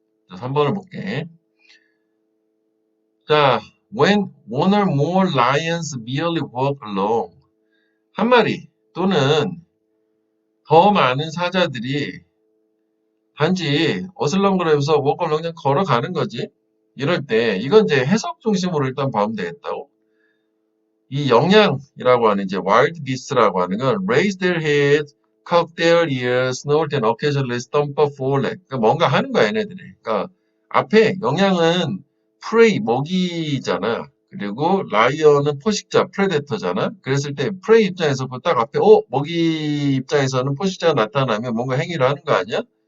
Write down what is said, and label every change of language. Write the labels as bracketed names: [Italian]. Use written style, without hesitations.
[Korean] 자, 3번을 볼게. [English] 자, when one or more lions merely walk along. [Korean] 한 마리 또는 더 많은 사자들이 단지 어슬렁거리면서 [English] walk along [Korean] 그냥 걸어가는 거지. 이럴 때, 이건 이제 해석 중심으로 일단 보면 되겠다고. 이 영양이라고 하는 이제 [English] wild beast [Korean] 라고 하는 건 [English] raise their heads, cock their ears, snort and occasionally stomp a foreleg. [Korean] 그러니까 뭔가 하는 거야, 얘네들이. 그러니까 앞에 영양은 prey, 먹이잖아. 그리고 라이언은 포식자, 프레데터잖아. 그랬을 때 프레이 입장에서 딱 앞에 먹이 입장에서는 포식자가 나타나면 뭔가 행위를 하는 거 아니야?